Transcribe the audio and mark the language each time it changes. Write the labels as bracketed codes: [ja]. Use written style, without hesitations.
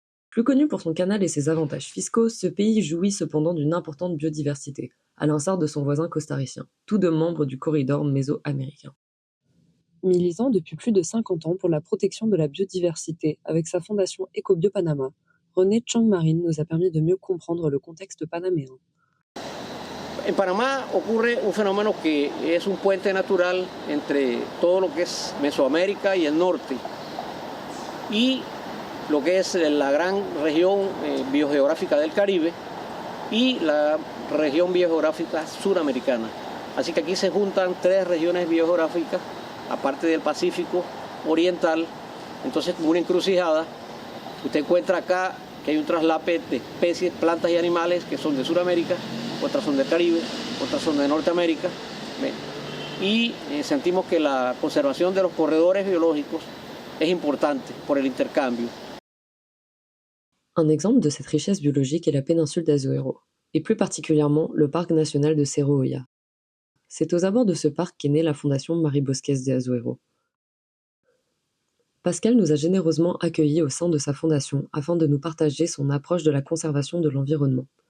[fr] Plus connu pour son canal et ses avantages fiscaux, ce pays jouit cependant d'une importante biodiversité, à l'instar de son voisin costaricien, tous deux membres du corridor méso-américain. Militant depuis plus de 50 ans pour la protection de la biodiversité avec sa fondation Ecobio Panama, René Chang Marin nous a permis de mieux comprendre le contexte panaméen. [es] En Panamá ocurre un fenómeno que es un puente natural entre todo lo que es Mesoamérica y el norte y lo que es la gran región biogeográfica del Caribe y la región biogeográfica suramericana. Así que aquí se juntan tres regiones biogeográficas, aparte del Pacífico Oriental, entonces como una encrucijada. Usted encuentra acá que hay un traslape de especies, plantas y animales que son de Sudamérica, otras son del Caribe, otras son de Norteamérica. Y sentimos que la conservación de los corredores biológicos es importante por el intercambio. [fr] Un exemple de cette richesse biologique est la péninsule d'Azuero, et plus particulièrement le parc national de Cerro Hoya. C'est aux abords de ce parc qu'est née la fondation Marie Bosques de Azuero. Pascal nous a généreusement accueillis au sein de sa fondation afin de nous partager son approche de la conservation de l'environnement.